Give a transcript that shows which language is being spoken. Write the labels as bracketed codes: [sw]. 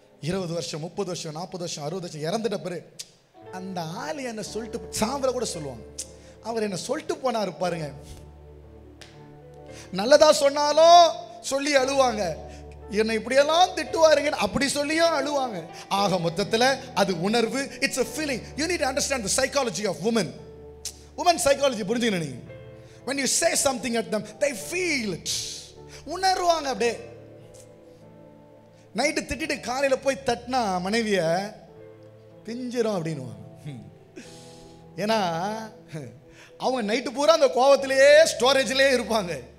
[ta] 20 வருஷம், 30 வருஷம், 40 வருஷம், 60 வருஷம் இறந்துட்ட பிறகு அந்த ஆளு என்ன சொல்லிட்டு, சாவர கூட சொல்லுவாங்க, அவர் என்ன சொல்லிட்டு போனாரு பாருங்க. நல்லதா சொன்னாலும் சொல்லி அழுவாங்க, என்னை இப்படியெல்லாம் திட்டுவாருங்க அப்படி சொல்லியும் அழுவாங்க. ஆக மொத்தத்தில் அது உணர்வு. [en] It's a feeling. You need to understand the psychology of women. Women psychology [ta] புரிஞ்சுக்கணும் நீங்க. [en] when you say something at them, they feel it. [ta] உணர்வாங்க. அப்படியே நைட்டு திட்டிட்டு காலையில போய் தட்டினா மனைவிய பிஞ்சிரும் அப்படின்னுவாங்க. ஏன்னா அவங்க நைட்டு பூரா அந்த கோவத்திலேயே ஸ்டோரேஜ்லேயே இருப்பாங்க.